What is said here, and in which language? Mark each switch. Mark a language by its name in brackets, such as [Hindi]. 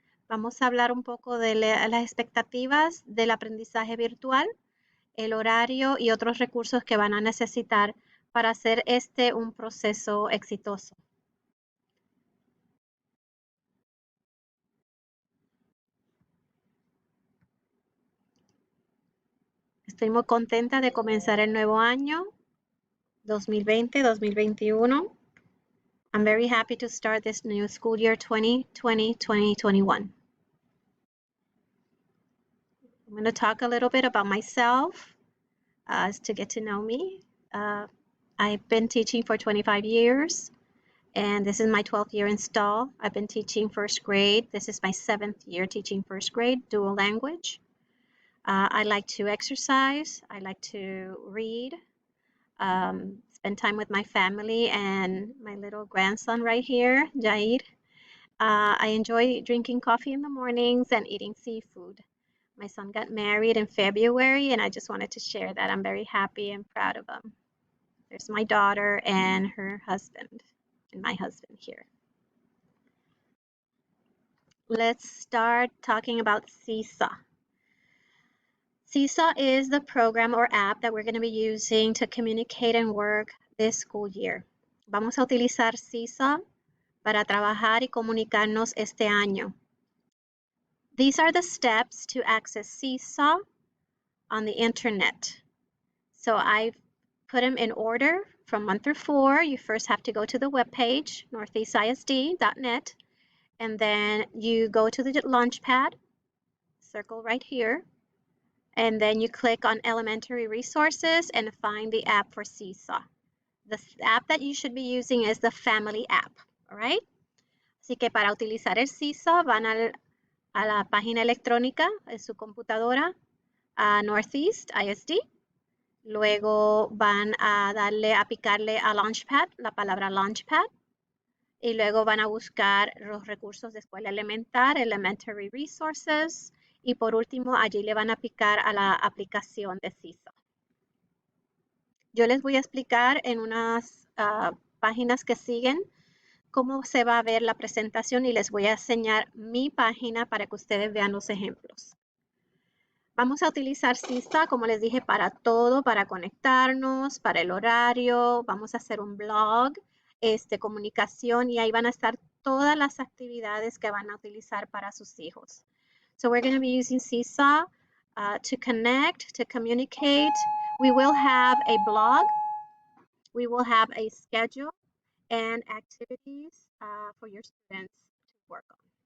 [Spanish] Vamos a hablar un poco de las expectativas del aprendizaje virtual, el horario y otros recursos que van a necesitar para hacer un proceso exitoso. Estoy muy contenta de comenzar el nuevo año 2020-2021. [English] I'm very happy to start this new school year 2020-2021. I'm going to talk a little bit about myself to get to know me. I've been teaching for 25 years, and this is my 12th year in Stall. I've been teaching first grade. This is my 7th year teaching first grade, dual language. I like to exercise. I like to read. Spend time with my family and my little grandson right here, Jair. I enjoy drinking coffee in the mornings and eating seafood. My son got married in February, and I just wanted to share that. I'm very happy and proud of him. There's my daughter and her husband, and my husband here. Let's start talking about Seesaw. Seesaw is the program or app that we're going to be using to communicate and work this school year. [Spanish] Vamos a utilizar Seesaw para trabajar y comunicarnos este año. [English] These are the steps to access Seesaw on the internet. So I've put them in order from 1 through 4. You first have to go to the webpage, northeastisd.net, and then you go to the Launchpad, circle right here, and then you click on Elementary Resources and find the app for Seesaw. The app that you should be using is the Family app, all right? [Spanish] Así que para utilizar el Seesaw van a la página electrónica en su computadora, a Northeast ISD. Luego van a picarle a Launchpad, la palabra Launchpad. Y luego van a buscar los recursos de escuela elemental, Elementary Resources. Y por último, allí le van a picar a la aplicación de Seesaw. Yo les voy a explicar en unas páginas que siguen cómo se va a ver la presentación y les voy a enseñar mi página para que ustedes vean los ejemplos. Vamos a utilizar Seesaw, como les dije, para todo, para conectarnos, para el horario. Vamos a hacer un blog, comunicación, y ahí van a estar todas las actividades que van a utilizar para sus hijos. [English] So we're going to be using Seesaw to connect, to communicate. We will have a blog. We will have a schedule and activities for your students to work on.